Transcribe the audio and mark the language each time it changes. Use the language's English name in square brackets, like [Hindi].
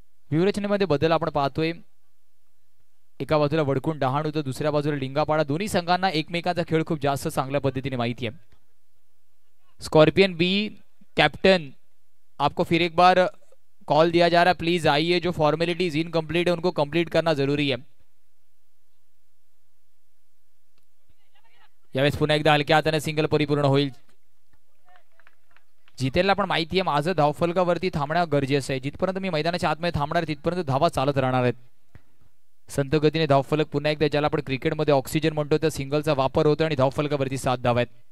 [Marathi] व्यूहरचनेमध्ये बदल आपण पाहतोय. एका बाजूला वडकुंड डहाणू तर दुसऱ्या बाजूला लिंगापाडा. दोन्ही संघांना एकमेकांचा खेळ खूप जास्त चांगल्या पद्धतीने माहिती है. [Hindi] स्कॉर्पियन बी कैप्टन, आपको फिर एक बार कॉल दिया जा रहा है. प्लीज आइए, जो फॉर्मेलिटीज इनकम्प्लीट है उनको कंप्लीट करना जरूरी है. [Marathi] यावेळेस पुन्हा एकदा हलक्या हाताने सिंगल परिपूर्ण होईल. जितेलला पण माहिती आहे माझं धावफलकावरती थांबणं गरजेचं आहे. जिथपर्यंत मी मैदानाच्या आतमध्ये थांबणार तिथपर्यंत धावा चालत राहणार आहेत. संत गतीने धावफलक पुन्हा एकदा, ज्याला आपण क्रिकेटमध्ये ऑक्सिजन म्हणतो, त्या सिंगलचा वापर होतो आणि धावफलकावरती 7 धावा आहेत.